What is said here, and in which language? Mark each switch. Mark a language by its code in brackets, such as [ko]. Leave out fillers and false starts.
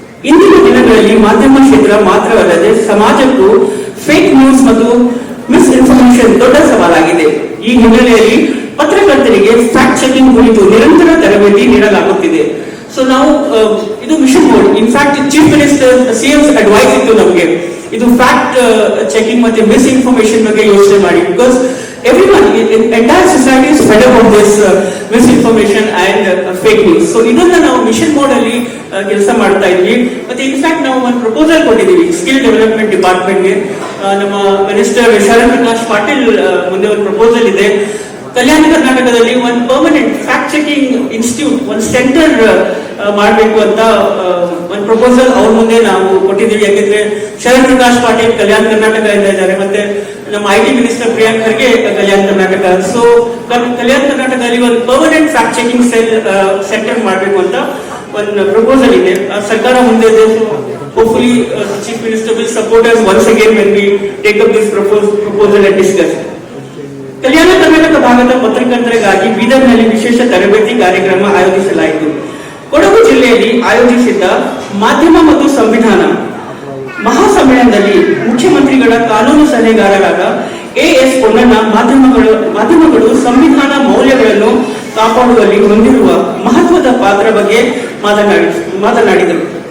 [kn] ಇಂದಿನ ದಿನಗಳಲ್ಲಿ ಮಾಧ್ಯಮ ಕ್ಷೇತ್ರ ಮಾತ್ರವಲ್ಲದೆ ಸಮಾಜಕ್ಕೂ ಫೇಕ್ ನ್ಯೂಸ್ ಮತ್ತು ಮಿಸ್ಇನ್ಫಾರ್ಮೇಶನ್ ದೊಡ್ಡ ಸವಾಲಾಗಿದೆ. ಈ ಹಿನ್ನೆಲೆಯಲ್ಲಿ ಪತ್ರಕರ್ತರಿಗೆ ಫ್ಯಾಕ್ಟ್ ಚೆಕಿಂಗ್ ಕುರಿತು ನಿರಂತರ ತರಬೇತಿ ನೀಡಲಾಗುತ್ತಿದೆ. ಸೊ ನಾವು ಇದು mission mode. In fact chief minister CM's advice ಇತ್ತು ನಮಗೆ, ಇದು ಫ್ಯಾಕ್ಟ್ ಚೆಕಿಂಗ್ ಮತ್ತೆ ಮಿಸ್ಇನ್ಫಾರ್ಮೇಶನ್ ಬಗ್ಗೆ ಯೋಚನೆ ಮಾಡಿ. Because [en] everyone, entire society is fed up of this misinformation and fake news. [kn] So ಇದನ್ನ ನಾವು ಮಿಷನ್ ಮೋಡ್ ಅಲ್ಲಿ ಕೆಲಸ ಮಾಡ್ತಾ ಇದ್ವಿ. ಮತ್ತೆ ಇನ್ಫ್ಯಾಕ್ಟ್ ನಾವು ಒಂದು ಪ್ರಪೋಸಲ್ ಕೊಟ್ಟಿದ್ದೀವಿ ಸ್ಕಿಲ್ ಡೆವಲಪ್ಮೆಂಟ್ ಡಿಪಾರ್ಟ್ಮೆಂಟ್ಗೆ. ನಮ್ಮ ಮಿನಿಸ್ಟರ್ ಶರಣ್ ಪ್ರಕಾಶ್ ಪಾಟೀಲ್ ಮುಂದೆ ಒಂದು ಪ್ರಪೋಸಲ್ ಇದೆ. ಕಲ್ಯಾಣ ಕರ್ನಾಟಕದಲ್ಲಿ ಒಂದು ಪರ್ಮನೆಂಟ್ ಫ್ಯಾಕ್ಟ್ ಚೆಕಿಂಗ್ ಇನ್ಸ್ಟಿಟ್ಯೂಟ್, ಒಂದು ಸೆಂಟರ್ ಮಾಡಬೇಕು ಅಂತ ಒಂದು ಪ್ರಪೋಸಲ್ ಅವ್ರ ಮುಂದೆ ನಾವು ಕೊಟ್ಟಿದ್ದೀವಿ. ಯಾಕೆಂದ್ರೆ ಶರಣ್ ಪ್ರಕಾಶ್ ಪಾಟೀಲ್ ಕಲ್ಯಾಣ ಕರ್ನಾಟಕದಿಂದ ಇದ್ದಾರೆ, ಮತ್ತೆ ನಮ್ಮ IT minister Priyank Kharge Kalyana Karnataka. So ಕಲ್ಯಾಣ ಕರ್ನಾಟಕದಲ್ಲಿ ಒಂದು ಪರ್ಮನೆಂಟ್ ಫ್ಯಾಕ್ಟ್ ಚೆಕಿಂಗ್ ಸೆಂಟರ್ ಮಾಡಬೇಕು ಅಂತ ಒಂದು ಪ್ರಪೋಸಲ್ ಇದೆ. ಸರ್ಕಾರ ಮುಂದೆ ಇದೆ. [en] Hopefully chief minister will support us once again when we take up this proposal and discuss. [kn] Kalyana Karnataka ಭಾಗದ ಪತ್ರಕರ್ತರಿಗಾಗಿ ಬೀದರ್ನಲ್ಲಿ ವಿಶೇಷ ತರಬೇತಿ ಕಾರ್ಯಕ್ರಮ ಆಯೋಜಿಸಲಾಯಿತು. ಕೊಡಗು ಜಿಲ್ಲೆಯಲ್ಲಿ ಆಯೋಜಿಸಿದ್ದ ಮಾಧ್ಯಮ ಮತ್ತು ಸಂವಿಧಾನ ಮಹಾಸಮ್ಮೇಳನದಲ್ಲಿ ಮುಖ್ಯಮಂತ್ರಿಗಳ ಕಾನೂನು ಸಲಹೆಗಾರರಾದ AS ಪೊನ್ನಣ್ಣ ಮಾಧ್ಯಮಗಳು ಸಂವಿಧಾನ ಮೌಲ್ಯಗಳನ್ನು ಕಾಪಾಡುವಲ್ಲಿ ಹೊಂದಿರುವ ಮಹತ್ವದ ಪಾತ್ರ ಬಗ್ಗೆ ಮಾತನಾಡಿದರು.